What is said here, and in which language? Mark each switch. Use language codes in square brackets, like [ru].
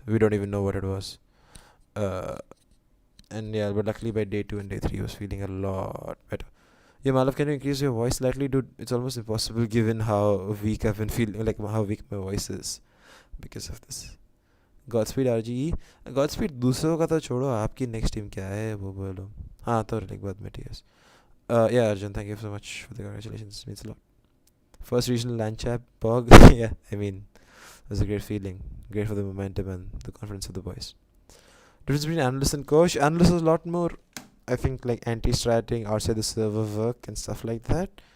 [en] We don't even know what it was. And yeah, but luckily by day 2 and day 3 I was feeling a lot better. Yeah, Malav, can you increase your voice slightly? Dude, it's almost impossible given how weak I've been feeling, like how weak my voice is because of this. Godspeed RGE. [hi] Godspeed दूसरों का तो छोड़ो, आपकी next team क्या है वो बोलो. हाँ तो like बाद में TS. [en] Yeah, Arjun, thank you so much for the congratulations. It means a lot. First regional LAN chat, Pog. Yeah, I mean, it was a great feeling. Great for the momentum and the confidence of the boys. Difference between analyst and coach. Analyst is a lot more, I think, like anti-stratting outside the server work and stuff like that.